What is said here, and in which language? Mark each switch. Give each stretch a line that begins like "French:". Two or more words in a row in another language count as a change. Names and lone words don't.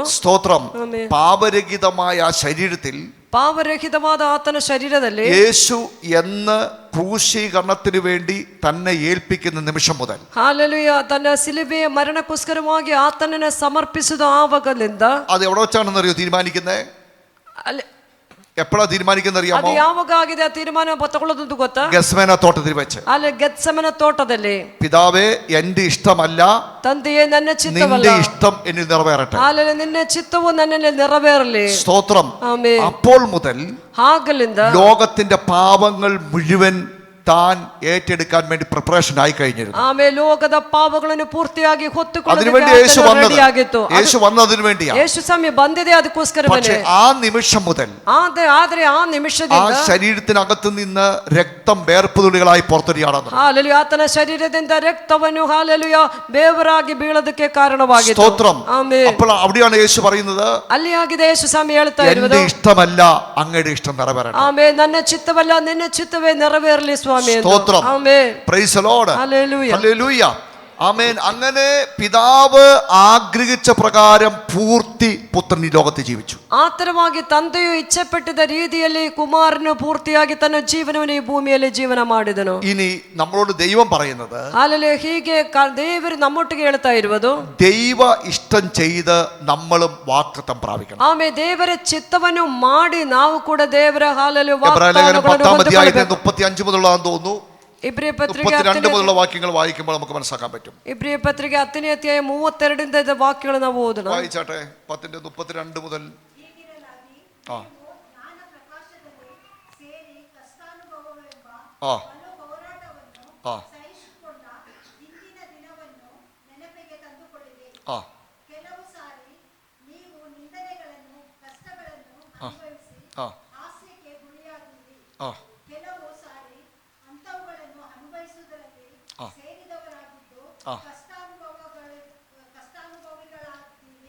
Malayalam: സ്തോത്രം. ആമേൻ. പാപരഹിതമായ ആ ശരീരത്തിൽ
Kannada: പാപരഹിതವಾದ ಆತನ ಶರೀರದಲ್ಲಿ
Malayalam: യേശു എന്ന് ക്രൂശീകരണത്തിന് വേണ്ടി തന്നെ ഏൽപ്പിക്കുന്ന നിമിഷം മുതൽ
Kannada: ಹಾಲೆಲೂಯ ತನ್ನ ಸಿಲುಬೆಯ ಮರಣಕ್ಕೋಸ್ಕರವಾಗಿ ಆತನನ್ನು ಸಮರ್ಪಿಸಿದ ಆವಾಗಲಿಂದ
Malayalam: അത് എവിടെ വെച്ചാണെന്നറിയോ തീരുമാനിക്കുന്നത്?
Kannada: ಅಲ್ಲಿ
Malayalam: എപ്പോഴാ തീരുമാനിക്കുന്നത്
Kannada: ಅದು
Malayalam: അറിയാമോ?
Kannada: ಯಾವಾಗ ಆಗಿದೆ ಆ ತೀರ್ಮಾನ ತಗೊಳ್ಳೋದು ಗೊತ್ತಾ?
Malayalam: ഗസ്മേന തോട്ടത്തിൽ വെച്ച്.
Kannada: ಅಲ್ಲಿ ಗೆತ್ಸೆಮನೆ ತೋಟದಲ್ಲಿ
Malayalam: പിതാവേ, എന്റെ ഇഷ്ടമല്ല
Kannada: ತಂದೆಯೇ ನನ್ನ ಚಿತ್ತವಲ್ಲ,
Malayalam: നിന്റെ ഇഷ്ടം എന്നിൽ നിറവേറട്ടെ.
Kannada: ಹಾಲೆಲೂಯ ನಿನ್ನ ಚಿತ್ತವು ನನ್ನಲ್ಲಿ ನೆರವೇರಲಿ.
Malayalam: സ്തോത്രം.
Kannada: ಆಮೆನ್.
Malayalam: അപ്പോൾ മുതൽ
Kannada: ಆಗಲಿಂದ
Malayalam: ലോകത്തിന്റെ പാപങ്ങൾ മുഴുവൻ താൻ ഏറ്റെടുക്കാൻ വേണ്ടി പ്രിപ്പറേഷൻ ആയി കഴിഞ്ഞിരുന്നു.
Kannada: ಆಮೇಲೆ ಲೋಕದ ಪಾಪಗಳನ್ನು ಪೂರ್ತಿಯಾಗಿ
Malayalam: അതിനുവേണ്ടി യേശു വന്നത്. യേശു വന്നതിനു വേണ്ടിയാ.
Kannada: ಯೇಸು ಸಮಯ ಬಂದಿದೆ ಅದಕ್ಕೋಸ್ಕರ.
Malayalam: പക്ഷെ ആ നിമിഷം മുതൽ
Kannada: ಆದ್ರೆ ಆ
Malayalam: ആ
Kannada: ನಿಮಿಷದಿಂದ
Malayalam: ശരീരത്തിനകത്ത് നിന്ന് രക്തം വേർപ്പുതുള്ളികളായി പുറത്തൊരിയാണെന്ന്.
Kannada: ಹಾಲೆಲೂಯ ಆತನ ಶರೀರದಿಂದ ರಕ್ತವನ್ನು ಹಾಲೆಲೂಯ ಬೇವರಾಗಿ ಬೀಳೋದಕ್ಕೆ ಕಾರಣವಾಗಿದೆ.
Malayalam: സ്തോത്രം.
Kannada: ಆಮೆನ್.
Malayalam: അപ്പോൾ അവിടെയാണ് യേശു പറയുന്നത്,
Kannada: ಅಲ್ಲಿ ಆಗಿದೆ ಯೇಸು ಸ್ವಾಮಿ ಹೇಳ್ತಾ
Malayalam: എന്റെ
Kannada: ಇರುವುದು,
Malayalam: ഇഷ്ടമല്ല അങ്ങയുടെ ഇഷ്ടം നിറവേറട്ടെ.
Kannada: ಆಮೇಲೆ ನನ್ನ ಚಿತ್ತವಲ್ಲ ನಿನ್ನ ಚಿತ್ತವೇ ನೆರವೇರಲಿ ಸ್ವಾಮಿ ಎಂದು.
Malayalam: സ്തോത്രം.
Kannada: ಆಮೆನ್.
English: Praise the Lord.
Malayalam: ഹല്ലേലൂയ. ഹല്ലേലൂയ. ആമേൻ. അങ്ങനെ പിതാവ് ആഗ്രഹിച്ച പ്രകാരം പൂർത്തി പുത്രൻ ഈ ലോകത്ത് ജീവിച്ചു.
Kannada: ಆ ತರವಾಗಿ ತಂದೆಯು ಇಚ್ಛೆಪಟ್ಟಿದ್ದ ರೀತಿಯಲ್ಲಿ ಕುಮಾರನು ಪೂರ್ತಿಯಾಗಿ ತನ್ನ ಜೀವನವನ್ನು ಈ ಭೂಮಿಯಲ್ಲಿ ಜೀವನ ಮಾಡಿದನು.
Malayalam: ഇനി നമ്മളോട് ദൈവം പറയുന്നത്,
Kannada: ಅಲ್ಲಲ್ಲಿ ಹೀಗೆ ದೇವರು ನಮ್ಮೊಟ್ಟಿಗೆ ಹೇಳ್ತಾ ಇರುವುದು,
Malayalam: ദൈവ ഇഷ്ടം ചെയ്ത് നമ്മളും വാഗ്ദത്തം പ്രാപിക്കണം.
Kannada: ಆಮೇಲೆ ದೇವರ ಚಿತ್ತವನ್ನು ಮಾಡಿ ನಾವು ಕೂಡ ದೇವರ ಹಾಲಲ್ಲಿ
Malayalam: എബ്രായ ലേഖനം 10-ാം അധ്യായത്തിൽ 35 മുതലുള്ളതാണെന്ന് തോന്നുന്നു.
Kannada: ಇಬ್ರಿಯ ಪತ್ರಿಕೆ
Malayalam: 32 മുതലുള്ള വാക്യങ്ങൾ വായിക്കുമ്പോൾ നമുക്ക് മനസ്സിലാക്കാൻ പറ്റും.
Kannada: ಇಬ್ರಿಯ ಪತ್ರಿಕೆ 10ನೇ ಅಧ್ಯಾಯ 32 ವಾಕ್ಯಗಳು ನಾವು ಓದೋಣ.
Malayalam: വായിച്ചാട്ടെ. 10:32 മുതൽ. ആ ആ ആ ആ
Kannada: ಕೆಲವು ಸಾರಿ ನೀವು ನಿಂದನೆಗಳನ್ನು ಕಷ್ಟಗಳನ್ನು
Malayalam: ആ
Kannada: ಅನುಭವಿಸಿ
Malayalam: ആ
Kannada: ಹಾಸ್ಯಕ್ಕೆ ಗುರಿಯಾಗಿರಿ.
Malayalam: ആ
Kannada: ಕೆಲವು ಸಾರಿ ಅಂಥವುಗಳನ್ನು ಅನುಭವಿಸುವುದರಲ್ಲಿ ಆ. ಸೇರಿದವರಾಗಿದ್ದು ಆ. ಕಷ್ಟಾನುಭವಿಗಳಾಗಿದ್ದೀರಿ.